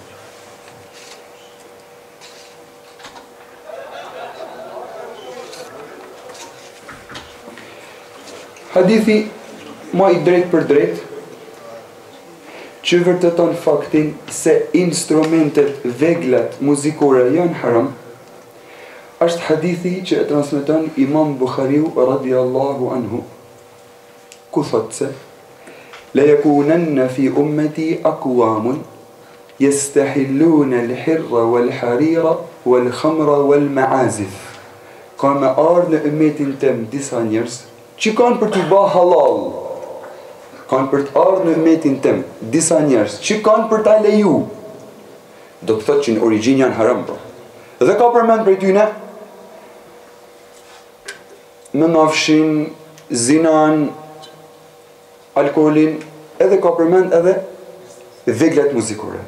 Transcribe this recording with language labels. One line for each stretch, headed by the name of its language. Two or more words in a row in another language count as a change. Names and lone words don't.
Albanian: Hadithi më I drejt për drejt që vërteton faktin se instrumentet veglat muzikore janë haram është hadithi që e transmeton Imam Bukhariu
Arabic: رضي الله عنه,
Albanian: ku thot se
Arabic: لَيَكُونَنَّ في أمتي أقوام يستحلون الحر والحرير والخمر والمعازف.
Albanian: Ka me ardhë në ummetin tem disa njerëz që kanë për të bërë halal. Kanë për të ardhë në ummetin tem disa njerëz që kanë për ta leju. Do të thotë që në origjinë janë haram, po. Dhe ka përmend prej tyne me nafshin, zinan, alkoholin, edhe ka përmend edhe veglat muzikore.